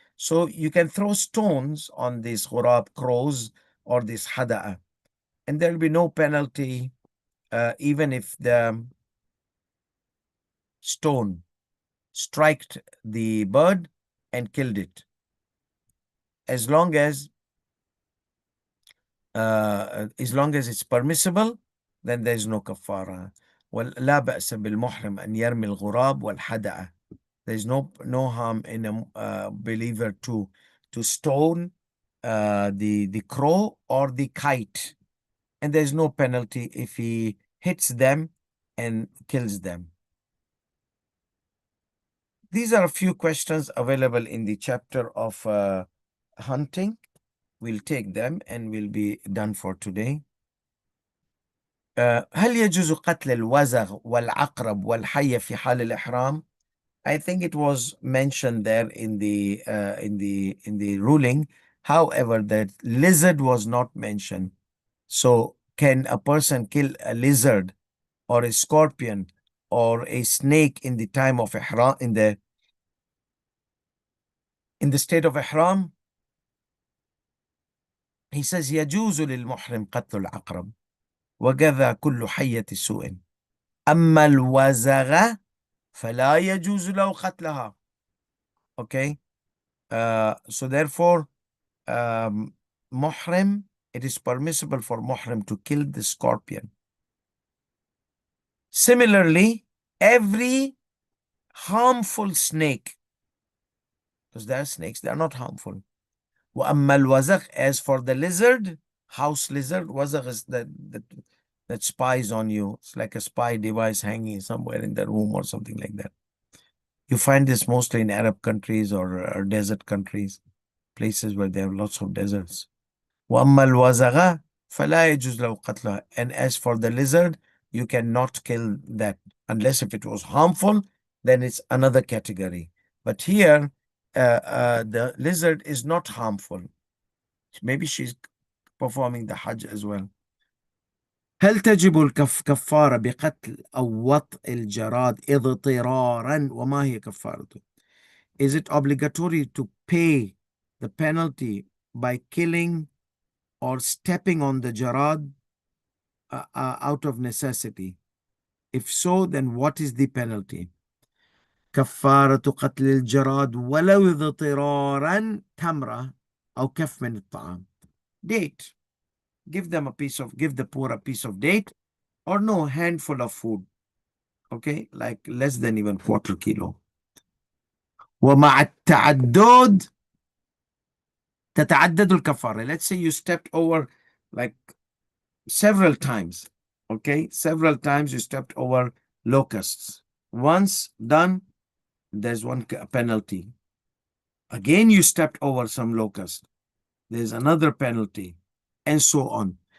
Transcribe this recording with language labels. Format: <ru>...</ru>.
<en>So you can throw stones on these ghurab, crows, or this hada'a, and there will be no penalty, even if the stone struck the bird and killed it, as long as it's permissible, then there is no kafara.</en> <ar>ولا بأس بالمحرم أن يرمي الغراب والحدأ.</ar> <en>There is no harm in a believer to stone the crow or the kite, and there is no penalty if he hits them and kills them. These are a few questions available in the chapter of hunting. We'll take them and we'll be done for today.</en> <ar>هل يجوز قتل الوزغ والعقرب والحية في حال الإحرام?</ar> <en>I think it was mentioned there in the ruling. However, the lizard was not mentioned. So can a person kill a lizard or a scorpion or a snake in the time of ihram, in the state of ihram? He says</en> <ar>يجوز للمحرم قتل العقرب وكذا كل حية سوء، أما الوزغ فلا يجوز له قتلها.</ar> <en>Okay, so therefore muhrim, it is permissible for muhrim to kill the scorpion. Similarly, every harmful snake, because there are snakes, they are not harmful.</en> <ar>وأما الوزغ,</ar> <en>as for the lizard, house lizard, wazagh is that spies on you. It's like a spy device hanging somewhere in the room or something like that. You find this mostly in Arab countries or desert countries, places where they have lots of deserts.</en> <ar>وَأَمَّا الْوَزَغَ فَلَا يَجُوزُ لَهُ قَتْلُهَا.</ar> <en>And as for the lizard, you cannot kill that. Unless if it was harmful, then it's another category. But here, the lizard is not harmful. Maybe she's performing the Hajj as well.</en> <ar>هل تجب الكفارة بقتل أو وطء الجراد اضطرارا وما هي كفارته?</ar> <en>Is it obligatory to pay the penalty by killing or stepping on the jarad out of necessity? If so, then what is the penalty?</en> <ar>كفارة قتل الجراد ولو اضطرارا تمرة أو كف من الطعام.</ar> <en>Date. Give the poor a piece of date, or no, handful of food. Okay, like less than even quarter kilo.</en> <ar>ومع التعدد تتعدد الكفارة.</ar> <en>Let's say you stepped over like several times. Okay, several times you stepped over locusts. Once done, there's one penalty. Again, you stepped over some locust. There's another penalty, and so on.</en>